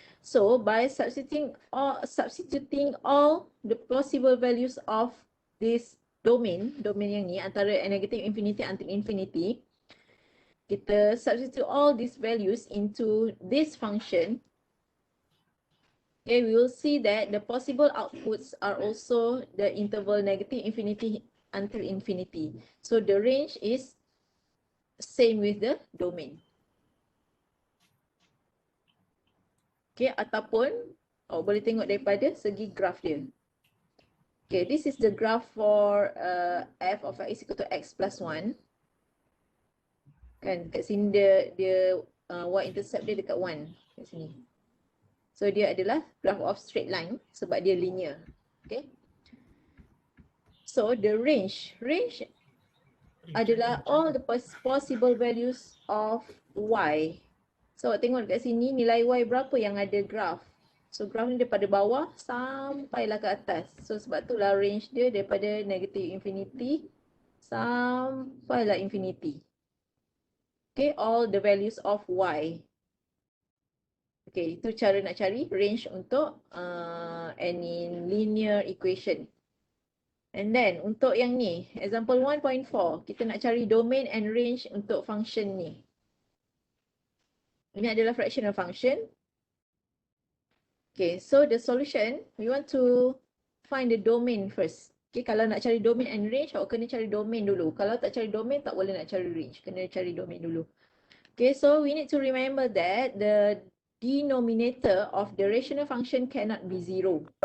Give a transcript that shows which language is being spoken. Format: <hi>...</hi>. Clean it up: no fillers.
<en>So, by substituting all the possible values of this domain</en> <ms>yang ni antara</ms> <en>negative infinity until infinity,</en> <ms>kita substitute</ms> <en>all these values into this function. Okay, we will see that the possible outputs are also the interval negative infinity until infinity. So the range is same with the domain.</en> <ms>Okay, ataupun boleh tengok daripada segi graph dia.</ms> <en>Okay, this is the graph for f of x equal to x plus 1.</en> <ms>Kan, kat sini dia y-intercept dia dekat 1 kat sini.</ms> <en>So</en> <ms>dia adalah</ms> <en>graph of straight line</en> <ms>sebab dia</ms> <en>linear. Okay. So the range</en> <ms>adalah</ms> <en>all the possible values of y.</en> <ms>So tengok dekat sini nilai y berapa yang ada graph. So graph ni daripada bawah sampailah ke atas. So sebab itulah range dia daripada negative infinity sampailah infinity.</ms> <en>Okay, all the values of y. Okay,</en> <ms>itu cara nak cari</ms> <en>range</en> <ms>untuk</ms> <en>any linear equation. And then</en> <ms>untuk yang ni, example 1.4, kita nak cari domain</ms> <en>and</en> <ms>range untuk function ni. Ini adalah fractional function.</ms> <en>Okay, so the solution, we want to find the domain first.</en> <ms>Okay, kalau nak cari domain and range, awak kena cari domain dulu. Kalau tak cari domain, tak boleh nak cari range. Kena cari domain dulu.</ms> <en>Okay, so we need to remember that the denominator of the rational function cannot be 0.</en>